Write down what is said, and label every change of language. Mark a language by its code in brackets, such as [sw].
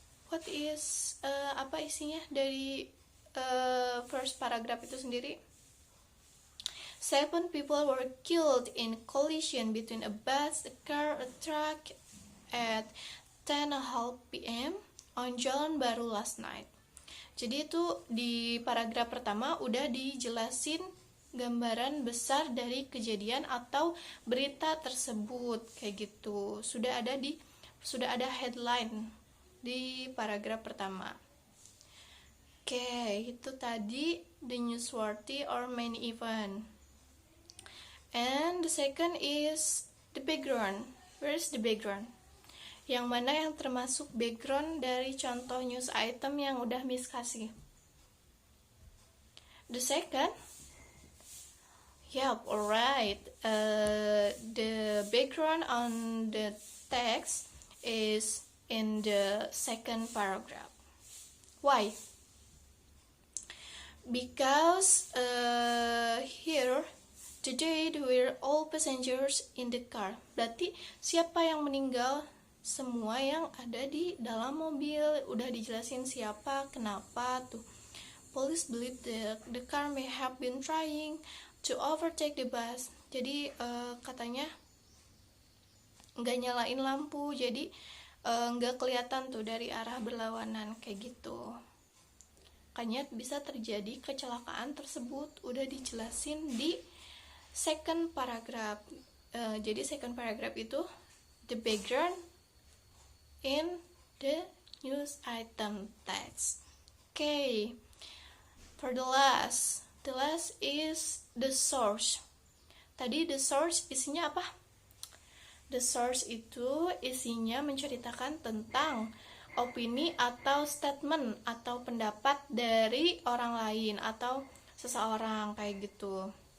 [en] What is [id] apa isinya dari first paragraph itu sendiri? [en] 7 people were killed in collision between a bus, a car, a truck at 10:30 p.m. on Jalan Baru last night. [id] Jadi itu di paragraf pertama udah dijelasin gambaran besar dari kejadian atau berita tersebut kayak gitu. Sudah ada headline di paragraf pertama. [en] Oke, [id] itu tadi [en] the newsworthy or main event. And the second is the background. Where is the background? [id] Yang mana yang termasuk background dari contoh news item yang udah Miss kasih? [en] The second, yep, alright. The background on the text is in the second paragraph. Why? Because here the date were all passengers in the car. [id] Berarti siapa yang meninggal? Semua yang ada di dalam mobil. Udah dijelasin siapa, kenapa tuh. [en] Police believe that the car may have been trying to overtake the bus. [id] Jadi katanya nggak nyalain lampu, jadi nggak kelihatan tuh dari arah berlawanan kayak gitu. Makanya bisa terjadi kecelakaan tersebut, udah dijelasin di second paragraph. [en] Jadi second paragraph itu the background in the news item text. Okay, for the last is the source. [id] Tadi the source isinya apa? The source itu isinya menceritakan tentang opini atau statement atau pendapat dari orang lain atau seseorang kayak gitu.